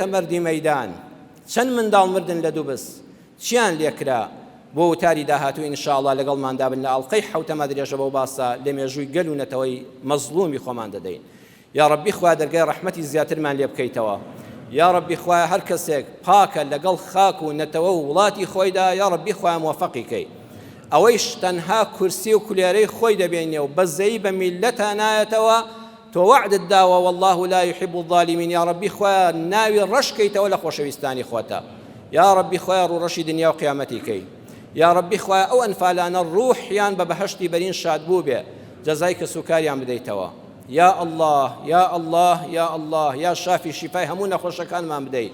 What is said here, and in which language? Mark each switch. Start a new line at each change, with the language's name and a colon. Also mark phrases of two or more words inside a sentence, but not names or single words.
Central Kurdish: مەردی مەیدان چەند منداڵ مردن لە دووبس چیان لێکرا بۆ وتاری داهاتوو ئینشاءڵڵا لەگەڵماندا بن لە ئەڵقەی حەوتەمە درێژە بەو باسە لە مێژووی گەل و نەتەوەی مەزلومی خۆمان دەدەین
Arabic: یا ڕەبی
Central Kurdish: خوا دەرگای ڕەحمەتی زیاترمان لێ بکەیتەوە
Arabic: یا ڕەبی
Central Kurdish: خوا هەر کەسێک پاکە لەگەڵ خاک و نەتەوە و وڵاتی خۆیدا
Arabic: یا ڕەبی
Central Kurdish: خوا موفەقی کەی ئەوەیش تەنها کورسی و کولێرەی خۆی دەبێنێ و بەزەی بە میلەتە نایەتەوە تۆ وعدت داوە
Arabic: والله لا يحب الظالمين یا ڕەبی
Central Kurdish: خوا ناوی ڕەشکەیتەوە لە خۆشەویستانی خۆتە
Arabic: یا ڕەبی
Central Kurdish: خوا ڕوڕەشی دنیا و قیامەتی کەی
Arabic: یا ڕەبی
Central Kurdish: خوا ئەو ئەنفالانە ڕوحیان بە بەهەشتی بەرین شاد بوو بێ جەزای کە سوکاریان بدەیتەوە
Arabic: یا الله یا الله یا الله یا شافی
Central Kurdish: شیفای هەموو نەخۆشەکانمان بدەیت